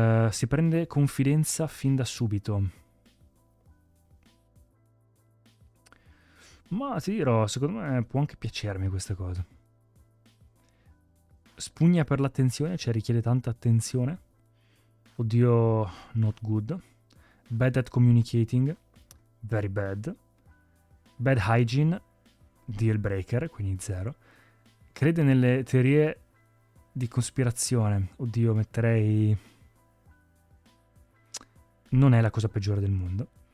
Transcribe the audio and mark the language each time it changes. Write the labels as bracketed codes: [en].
[it] Si prende confidenza fin da subito. Ma ti dirò, secondo me può anche piacermi questa cosa. Spugna per l'attenzione, cioè richiede tanta attenzione. [en] Oddio, not good. Bad at communicating, very bad. Bad hygiene, deal breaker, quindi 0. [it] Crede nelle teorie di cospirazione. Oddio, metterei... Non è la cosa peggiore del mondo.